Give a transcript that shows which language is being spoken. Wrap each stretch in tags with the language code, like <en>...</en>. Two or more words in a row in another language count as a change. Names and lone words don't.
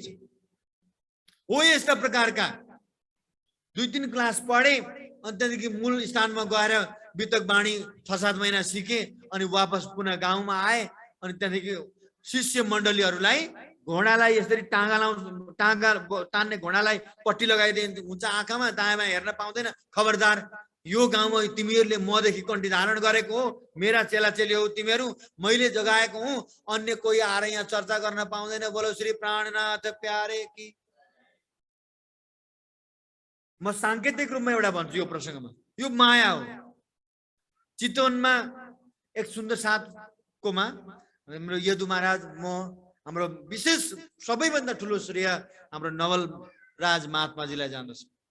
<ne>हो यस्ता प्रकारका 2-3 क्लास पढे अनि त्यहाँदेखि मूल स्थानमा गएर वितक बाणी 6-7 महिना सिके अनि वापस पुनः गाउँमा आए अनि त्यहाँदेखि शिष्य मण्डलीहरूलाई घोडालाई यसरी टाँगा तान्ने घोडालाई पट्टी लगाइदिए हुन्छ आँखामा, दायाँमा हेर्न पाउँदैन, खबरदार यो गाउँमा तिमीहरूले मदेखि कन्ठी धारण गरेको हो, मेरा चेलाचेली हो तिमीहरू, मैले जगाएको हुँ, अन्य कोही आएर यहाँ चर्चा गर्न पाउँदैन।</ne> <hi>बोलो श्री प्राणनाथ प्यारे की।</hi> <ne>म सांकेतिक रूपमा एउटा भन्छु यो प्रसङ्गमा, यो माया हो। चितवनमा एक सुन्दर साथकोमा हाम्रो यदु महाराज, म हाम्रो विशेष सबैभन्दा ठुलो श्रेय हाम्रो नवल राज महात्माजीलाई जान्दछ।</ne>